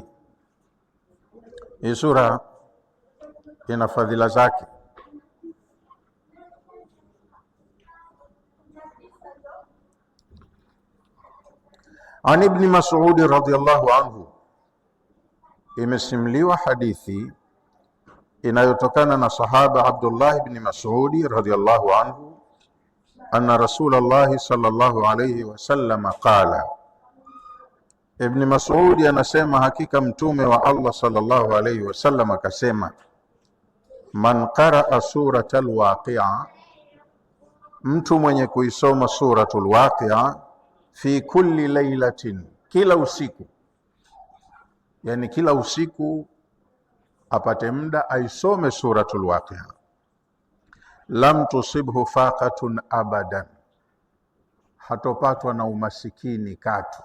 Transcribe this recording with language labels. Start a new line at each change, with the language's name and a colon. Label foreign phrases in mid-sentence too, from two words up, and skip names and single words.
Swahili: Hii sura ina fadhila zake.
Arabic: عن ابن مسعود رضي الله عنه,
Swahili: imesimliwa hadithi inayotokana na sahaba Abdullah ibn Mas'ud
Arabic: رضي الله عنه, أن رسول الله صلى الله عليه وسلم قال,
Swahili: Ibn Mas'ud anasema hakika mtume
Arabic: والله صلى الله عليه وسلم
Swahili: akasema,
Arabic: من قرأ سورة الواقعة,
Swahili: mtu mwenye kuisoma suratul waqi'a,
Arabic: في كل ليلة,
Swahili: kila usiku, yani kila usiku apate muda aisome suratul waqi'a,
Arabic: لم تصبه فاقة أبدا,
Swahili: hatopatwa na umasikini katu.